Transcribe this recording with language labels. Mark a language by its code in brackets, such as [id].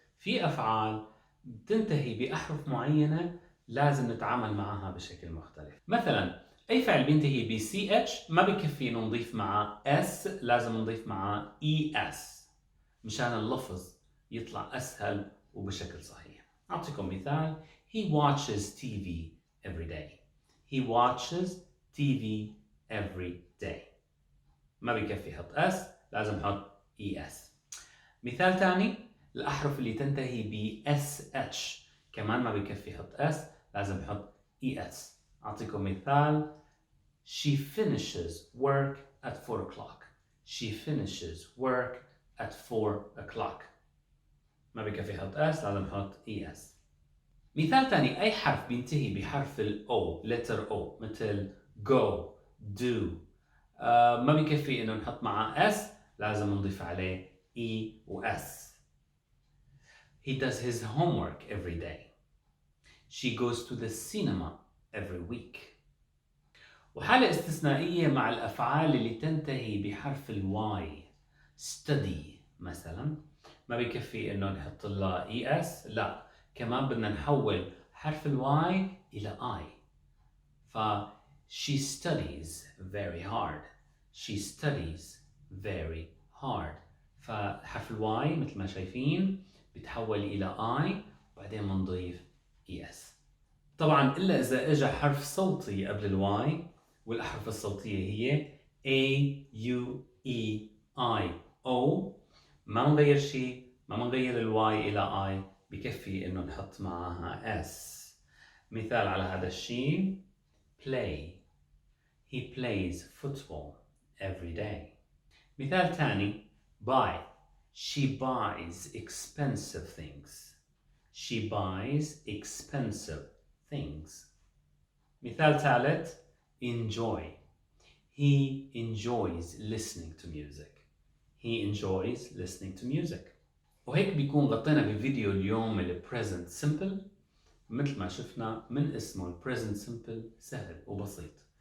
[ar] في أفعال بتنتهي بأحرف معينة لازم نتعامل معها بشكل مختلف. مثلا أي فعل بينتهي ب CH ما بكفي إنه نضيف معاه S، لازم نضيف معاه ES مشان اللفظ يطلع أسهل وبشكل صحيح. أعطيكم مثال: [en] He watches TV every day. He watches TV every day. [ar] ما بكفي حط S، لازم حط ES. مثال ثاني: الأحرف اللي تنتهي ب SH كمان ما بكفي حط S، لازم حط ES. أعطيكم مثال: [en] She finishes work at 4 o'clock. She finishes work at 4 o'clock. [ar] ما بكفي حط اس، لازم نحط es. مثال تاني، أي حرف بينتهي بحرف ال O letter O مثل go do ما بكفي إنه نحط معه s، لازم نضيف عليه e و s. [en] He does his homework every day. She goes to the cinema every week. [ar] وحالة استثنائية مع الأفعال اللي تنتهي بحرف ال Y. study مثلا ما بكفي إنه نحط لها es، لا، كمان بدنا نحول حرف ال Y إلى I. [en] ف she studies very hard. She studies very hard. [ar] فحرف ال Y مثل ما شايفين بيتحول إلى I، وبعدين بنضيف es. طبعا إلا إذا إجا حرف صوتي قبل ال Y، والأحرف الصوتية هي A U E I O، ما نغير شيء، ما نغير ال Y إلى I، بكفي إنه نحط معها S. مثال على هذا الشيء play. [en] He plays football every day. [ar] مثال ثاني [en] buy. She buys expensive things. She buys expensive things. [ar] مثال ثالث enjoy. [en] He enjoys listening to music. He enjoys listening to music. [ar] وهيك بيكون غطينا بفيديو اليوم ال present simple. مثل ما شفنا من اسمه ال present simple سهل وبسيط.